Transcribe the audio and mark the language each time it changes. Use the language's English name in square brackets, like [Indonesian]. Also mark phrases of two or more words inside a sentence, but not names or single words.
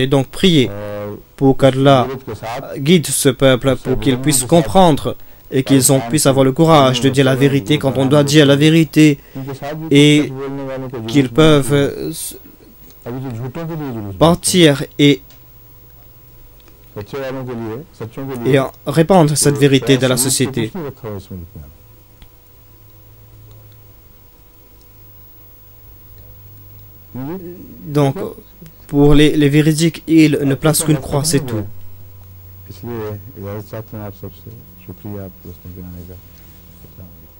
[French] Donc priez pour qu'Allah guide ce peuple, pour qu'ils puissent comprendre et qu'ils puissent avoir le courage de dire la vérité quand on doit dire la vérité, et qu'ils peuvent partir et répandre cette vérité dans la société. Donc, pour les véridiques, ils ne placent qu'une croix, c'est tout. [Hindi] इसलिए इजाज़त चाहते हैं आप सबसे शुक्रिया आपको उसमें गिनाने का